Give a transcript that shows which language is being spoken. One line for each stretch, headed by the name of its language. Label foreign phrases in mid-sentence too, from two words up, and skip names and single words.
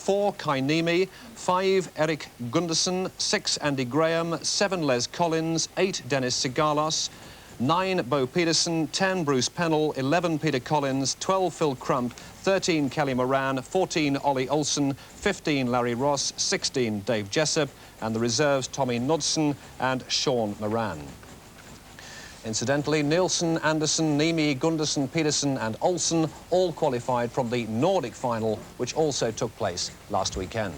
English: 4, Kai Niemi, 5, Erik Gundersen, 6, Andy Graham, 7, Les Collins, 8, Dennis Sigalos, 9, Bo Peterson, 10, Bruce Pennell, 11, Peter Collins, 12, Phil Crump, 13, Kelly Moran, 14, Ollie Olsen, 15, Larry Ross, 16, Dave Jessup, and the reserves Tommy Knudsen and Sean Moran. Incidentally, Nielsen, Anderson, Niemi, Gundersen, Peterson and Olsen all qualified from the Nordic final, which also took place last weekend.